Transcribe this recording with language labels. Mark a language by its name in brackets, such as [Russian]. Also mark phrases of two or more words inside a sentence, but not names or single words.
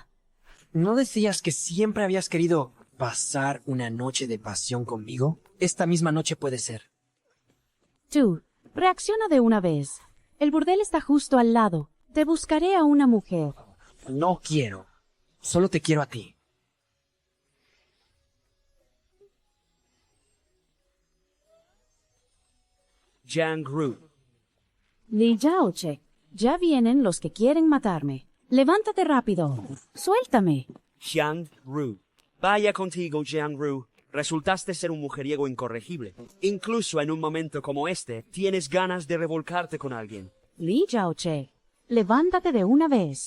[Spanish] ¿No decías que siempre habías querido pasar una noche de pasión conmigo? Esta misma noche puede ser. Tú, reacciona de una vez. El burdel está justo al lado. Te buscaré a una mujer. No quiero. Solo te quiero a ti. Xiangru. Li Yaoche, ya vienen los que quieren matarme. Levántate rápido. Suéltame. Xiangru. Vaya contigo, Xiangru. Resultaste ser un mujeriego incorregible. Incluso en un momento como este, tienes ganas de revolcarte con alguien. Li Yaoche, levántate de una vez.